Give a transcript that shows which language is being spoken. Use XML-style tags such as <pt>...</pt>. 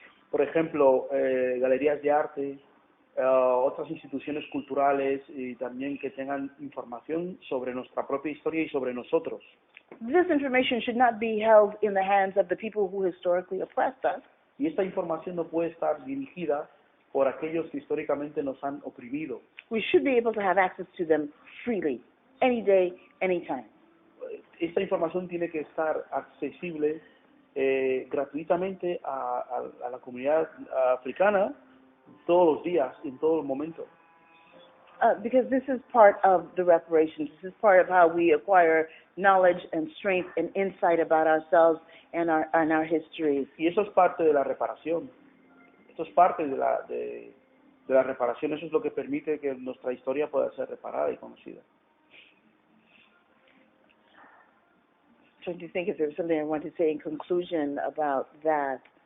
<es>Por ejemplo, galerías de arte, otras instituciones culturales y también que tengan información sobre nuestra propia historia y sobre nosotros.</es> <en>This information should not be held in the hands of the people who historically oppressed us.</en> <es>Y esta información no puede estar dirigida por aquellos que históricamente nos han oprimido.</es> <en>We should be able to have access to them freely, any day, anytime.</en> <es>Esta información tiene que estar accesible gratuitamente a la comunidad africana todos los días, en todo momento.</es> <en>Because this is part of the reparations. This is part of how we acquire knowledge and strength and insight about ourselves and our histories.</en> <es>Y eso es parte de la reparación. Esto es parte de la reparación. Eso es lo que permite que nuestra historia pueda ser reparada y conocida.</es> <en>Trying to think if there was something I want to say in conclusion about that.</en>